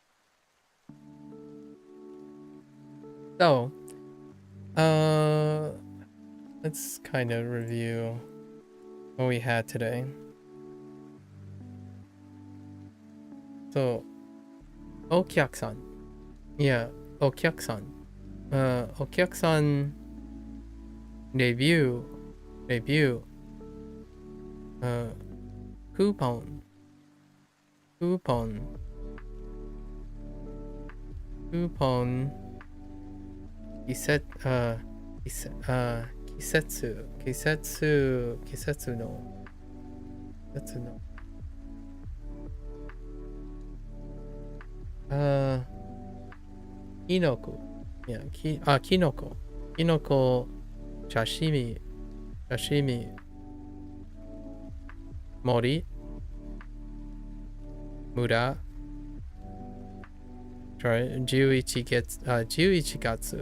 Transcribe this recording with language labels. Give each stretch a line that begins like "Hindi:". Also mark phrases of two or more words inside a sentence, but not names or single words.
English: So, let's kind of review what we had today.
Japanese: So, Okiyaku-san.
English: Yeah,
Japanese: お客さん。お客さん review.
English: Coupon. Coupon. Coupon.
Japanese: Kisetsu. 季節の。季節の. Kinoko. Yeah, きのこ。きのこ刺身. Sashimi. Mori. Mura. Sorry, Juichigatsu.